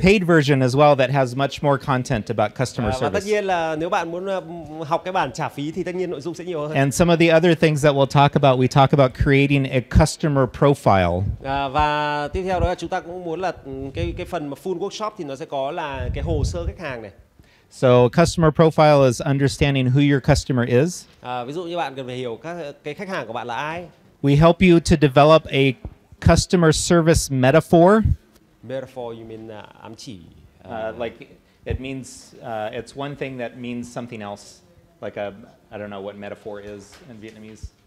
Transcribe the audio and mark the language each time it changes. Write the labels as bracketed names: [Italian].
[English] paid version as well that has much more content about customer [Vietnamese] Và tất [English] service. [Vietnamese] nhiên là nếu bạn muốn học cái bản trả phí thì tất nhiên nội dung sẽ nhiều hơn. [English] And some of the other things that we'll talk about, we talk about creating a customer profile. [Vietnamese] Và tiếp theo đó là chúng ta cũng muốn là cái phần mà [English] full workshop [Vietnamese] thì nó sẽ có là cái hồ sơ khách hàng này. [English] So customer profile is understanding who your customer is. [Vietnamese] Ví dụ như bạn cần phải hiểu cái khách hàng của bạn là ai. [English] We help you to develop a customer service metaphor. Metaphor, you mean [Vietnamese] ám chỉ. [English] Like it means it's one thing that means something else. Like a, I don't know what metaphor is in Vietnamese.